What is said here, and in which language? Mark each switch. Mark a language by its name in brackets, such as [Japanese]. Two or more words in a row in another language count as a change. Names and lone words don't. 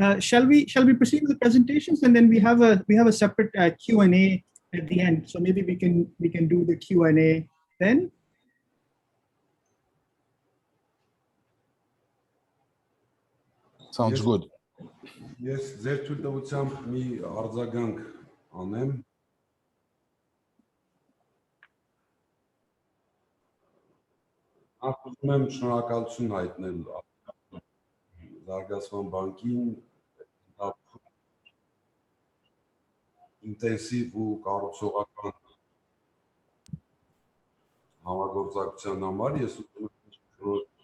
[English] Shall we proceed with the presentations, and then we have a separate Q&A at the end. So maybe we can do the Q&A then. Sounds good. Yes, [Armenian] ձեր թույլտվությամբ մի արձագանք անեմ։ Ուզում եմ շնորհակալություն հայտնել Զարգացման բանկին ինտենսիվ ու կառուցողական համագործակցության համար։ Ես ուզում եմ որ